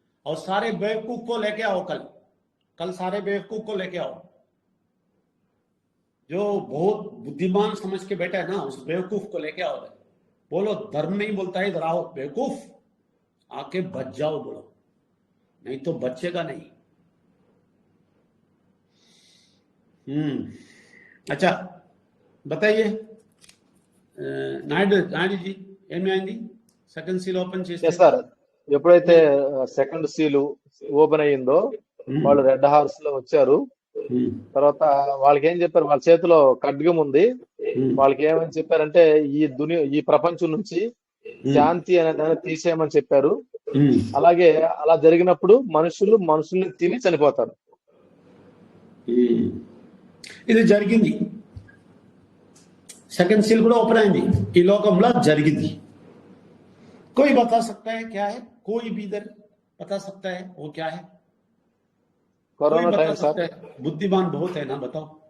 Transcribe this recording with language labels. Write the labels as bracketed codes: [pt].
[hi] और सारे बेवकूफ को लेके आओ, कल सारे बेवकूफ को लेके आओ। जो बहुत बुद्धिमान समझ के बैठा है ना, उस बेवकूफ को लेके आओ। बोलो धर्म नहीं बोलता है, इधर आओ बेवकूफ, आके बच जाओ बोलो, नहीं तो बचेगा नहीं। अच्छा बताइए నాయుడు జీ [te] ఏమి అయింది? సెకండ్ సీల్ ఓపెన్ చేస్తే సార్, ఎప్పుడైతే సెకండ్ సీల్ ఓపెన్ అయ్యిందో వాళ్ళు రెడ్ హార్స్ లో వచ్చారు. తర్వాత వాళ్ళకి ఏం చెప్పారు? వాళ్ళ చేతిలో ఖడ్గం ఉంది. వాళ్ళకి ఏమని చెప్పారంటే ఈ ప్రపంచం నుంచి శాంతి అనే దాన్ని తీసేయమని చెప్పారు. అలాగే అలా జరిగినప్పుడు మనుషుల్ని తిని చనిపోతారు. ఇది జరిగింది. सेकंड सील కూడా ఓపెన్ అయింది ఈ లోకంలో జరిగింది. [hi] कोई बता सकता है क्या है? कोई भी इधर बता सकता है वो क्या है? कोरोना टाइम सर, बुद्धिमान बहुत है ना, बताओ।